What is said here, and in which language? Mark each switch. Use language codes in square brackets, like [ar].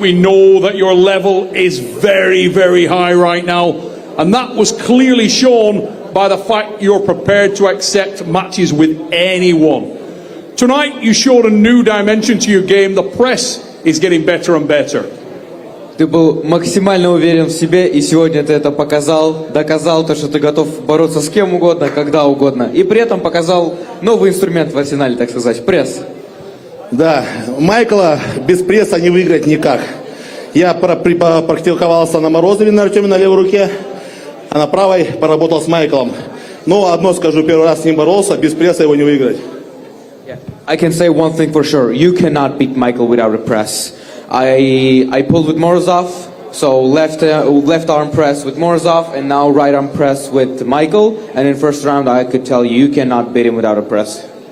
[en] We know that your level is very, very high right now. And that was clearly shown by the fact you're prepared to accept matches with anyone. Tonight, you showed a new dimension to your game. The press is getting better and better. [ru] Ты был максимально уверен в себе, и сегодня ты это показал, доказал то, что ты готов бороться с кем угодно, когда угодно, и при этом показал новый инструмент в арсенале, так сказать, пресс. Да, Майкла без пресса не выиграть никак. Я практиковался на Морозове на Артеме на левой руке, а на правой поработал с Майклом. Но одно скажу, первый раз с ним боролся, без пресса его не выиграть. [en] I can say one thing for sure, you cannot beat Michael without a press. I pulled with Morozov, so left arm press with Morozov, and now right arm press with Michael. And in first round, I could tell you cannot beat him without a press.